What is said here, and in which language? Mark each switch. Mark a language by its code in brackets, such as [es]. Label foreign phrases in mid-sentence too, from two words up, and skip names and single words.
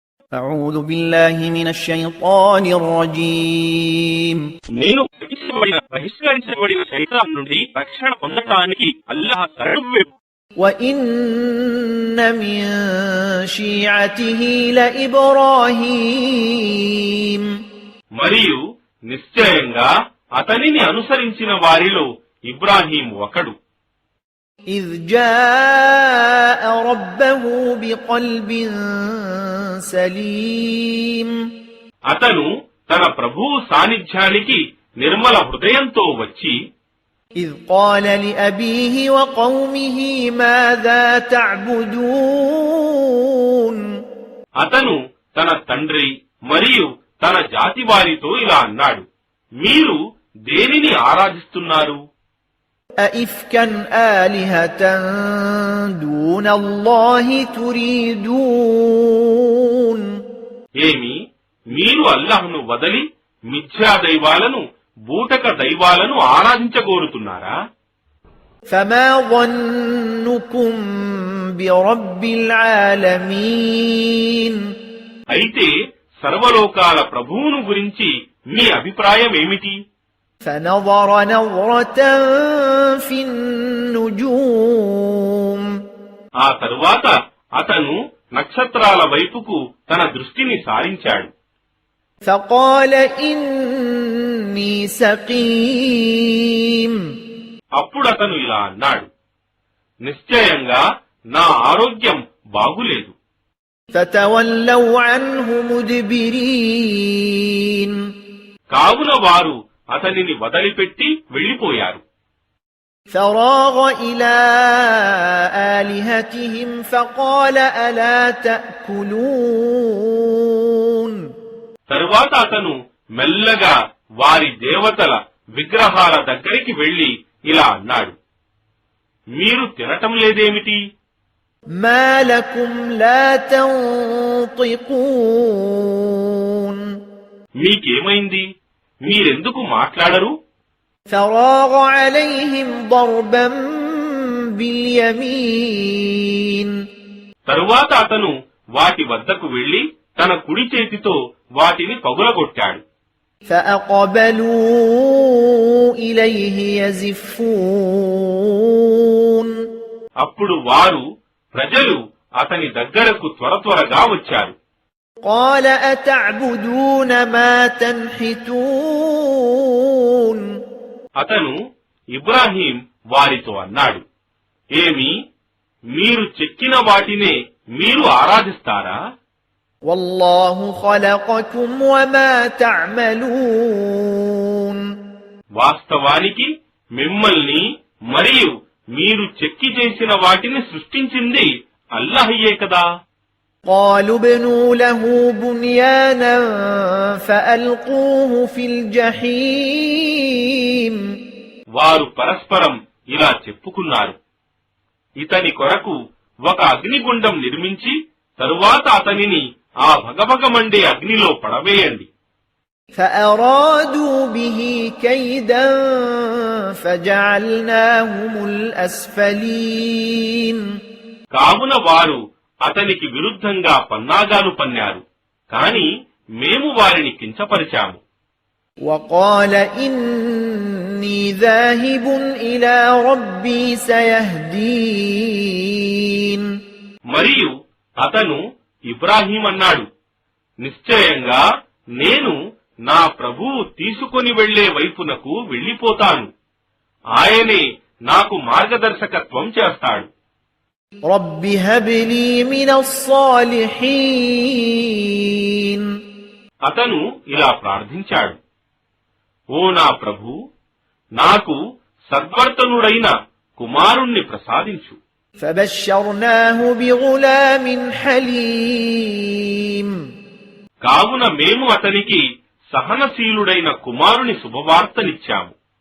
[ar] أعوذ بالله من الشيطان الرجيم [te] నేను బహిష్కరించబడిన శైతాన్ నుండి రక్షణ పొందడానికి అల్లాహ్ శరణు. [ar] وإن من شيعته لإبراهيم [te] మరియు నిశ్చయంగా అతనిని అనుసరించిన వారిలో ఇబ్రాహీం ఒకడు. [ar] إذ جاء ربه بقلب سليم [te] అతను తన ప్రభువు సాన్నిధ్యానికి నిర్మల హృదయంతో వచ్చి [ar] إذ قال لأبيه وقومه ماذا تعبدون [te] అతను తన తండ్రి మరియు తన జాతి వారితో ఇలా అన్నాడు, మీరు దేనిని ఆరాధిస్తున్నారు? [ar] أئفكا آلهة دون الله تريدون [te] ఏమి మీరు అల్లాహ్ను వదలి మిథ్యా దైవాలను బూటక దైవాలను ఆరాధించగోరుతున్నారా? [ar] فما ظنكم برب العالمين [te] అయితే సర్వలోకాల ప్రభువును గురించి మీ అభిప్రాయం ఏమిటి? [ar] فنظر نظرة في النجوم [te] ఆ తరువాత అతను నక్షత్రాల వైపుకు తన దృష్టిని సారించాడు. [ar] فقال إني سقيم [te] అప్పుడతను ఇలా అన్నాడు, నిశ్చయంగా నా ఆరోగ్యం బాగులేదు. [ar] فتولوا عنه مدبرين [te] కావున వారు అతనిని వదిలిపెట్టి వెళ్లిపోయారు. [ar] فراغ إلى آلهتهم فقال ألا تأكلون [te] తరువాత అతను మెల్లగా వారి దేవతల విగ్రహాల దగ్గరికి వెళ్లి ఇలా అన్నాడు, మీరు తినటం లేదేమిటి? [ar] ما لكم لا تنطقون [te] మీకేమైంది? మీరెందుకు మాట్లాడరు? [ar] فراغ عليهم ضربا باليمين [te] తరువాత అతను వాటి వద్దకు వెళ్లి తన కుడి చేతితో వాటిని పగులగొట్టాడు. [ar] فأقبلوا إليه يزفون [te] అప్పుడు వారు ప్రజలు అతని దగ్గరకు త్వరగా వచ్చారు. [ar] قال أتعبدون ما تنحتون [te] అతను ఇబ్రాహీం వారితో అన్నాడు, ఏమి మీరు చెక్కిన వాటినే మీరు ఆరాధిస్తారా? [ar] والله خلقكم وما تعملون [te] వాస్తవానికి మిమ్మల్ని మరియు మీరు చెక్కి చేసిన వాటిని సృష్టించింది అల్లాహ్యే కదా. [ar] قالوا ابنوا له بنيانا فألقوه في الجحيم [te] వారు పరస్పరం ఇలా చెప్పుకున్నారు, ఇతని కొరకు ఒక అగ్నిగుండం నిర్మించి తరువాత అతనిని ఆ భగభగమండే అగ్నిలో పడవేయండి. [ar] فأرادوا به كيدا فجعلناهم الأسفلين [te] కావున వారు అతనికి విరుద్ధంగా పన్నాగాలు పన్నారు, కాని మేము వారిని కించపరిచాము. [ar] وقال إني ذاهب إلى ربي سيهدين [te] మరియు అతను ఇబ్రాహీం అన్నాడు, నిశ్చయంగా నేను నా ప్రభువు తీసుకొని వెళ్లే వైపునకు వెళ్లిపోతాను, ఆయనే నాకు మార్గదర్శకత్వం చేస్తాడు. [ar] رب هب لي من الصالحين [te] అతను ఇలా ప్రార్థించాడు, ఓ నా ప్రభు, నాకు సద్వర్తనుడైన కుమారుణ్ణి ప్రసాదించు. [ar] فبشرناه بغلام حليم [te] కావున మేము అతనికి సహనశీలుడైన కుమారుని శుభవార్తనిచ్చాము.